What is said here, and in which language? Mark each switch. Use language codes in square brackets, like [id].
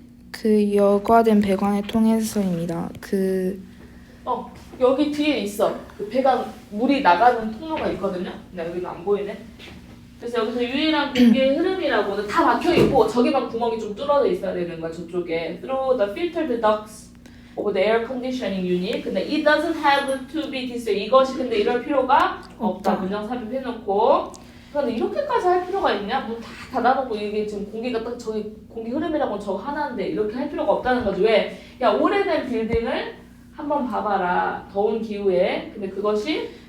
[ko] 그 여과된 배관을 통해서입니다. 여기 뒤에 있어. 그 배관 물이 나가는 통로가 있거든요. 근데 여기는 안 보이네. 그래서 여기서 유일한 공기의 흐름이라고는 다 막혀 있고 저기만 구멍이 좀 뚫어져 있어야 되는 거야. 저쪽에 [en] through the filtered ducts of the air conditioning unit. [ko] 근데 [en] it doesn't have to be this way. [ko] 이것이 근데 이럴 필요가 없다. 문장 삽입해놓고. 근데 이렇게까지 할 필요가 있냐? 문 다 닫아놓고 이게 지금 공기가 딱 저기 공기 흐름이라고 저거 하나인데 이렇게 할 필요가 없다는 거지. 왜? 야 오래된 빌딩을 한번 봐봐라. 더운 기후에. 근데 그것이